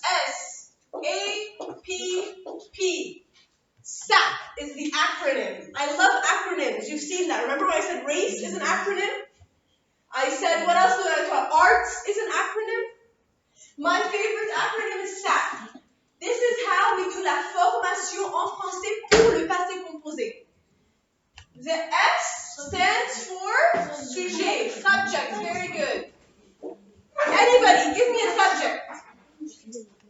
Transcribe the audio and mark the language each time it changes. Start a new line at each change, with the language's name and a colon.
English: S-A-P-P. SAP is the acronym. I love acronyms. You've seen that. Remember when I said race is an acronym? I said, what else did I talk? Arts is an acronym. My favorite acronym is SAP. This is how we do
French: la formation en français pour le passé composé.
English: The S stands for sujet, subject. Very good. Anybody, give me a subject.